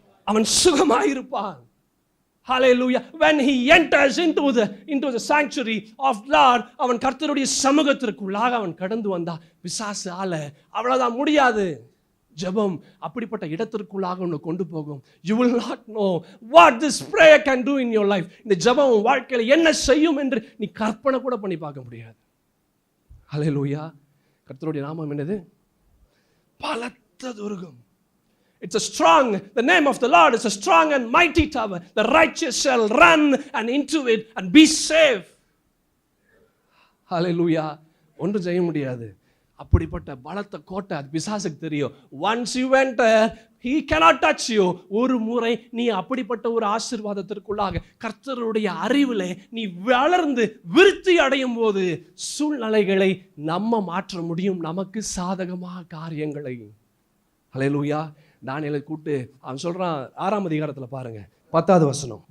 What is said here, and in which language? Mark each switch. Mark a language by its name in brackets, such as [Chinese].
[Tamil] அவன் சுகமாயிருப்பான். Hallelujah. [English] When he enters into the sanctuary of Lord, [Tamil] அவன் கர்த்தருடைய சமூகத்திற்குள்ளாக அவன் கடந்து வந்தா பிசாசு ஆள அவ்வளவுதான் முடியாது. ஜெபம் அப்படிப்பட்ட இடத்திற்குள்ளாக உன்னை கொண்டு போகும். [English] You will not know what this prayer can do in your life. [Tamil] இந்த ஜெபம் உன் வாழ்க்கையில என்ன செய்யும் என்று நீ கற்பனை கூட பண்ணி பார்க்க முடியாது. ஹல்லேலூயா. கர்த்தருடைய நாமம் என்னது? பலத்த Durgam. [English] It's a strong, the name of the Lord is a strong and mighty tower. The righteous shall run and into it and be safe. [Tamil] Hallelujah. ஒன்றும் செய்ய முடியாது. அப்படிப்பட்ட பலத்த கோட்டை அது பிசாசுக்கு தெரியும். [English] Once you enter, he cannot touch you. [Tamil] ஒரு முறை நீ அப்படிப்பட்ட ஒரு ஆசீர்வாதத்திற்குள்ளாக கர்த்தருடைய அறிவிலே நீ வளர்ந்து விருத்தி அடையும் போது சூழ்நிலைகளை நம்ம மாற்ற முடியும், நமக்கு சாதகமாக காரியங்களை. ஹல்லேலூயா. தானியேலை கூப்பிட்டு அவன் சொல்றான், 6ஆம் அதிகாரத்துல பாருங்க 10வது வசனம்.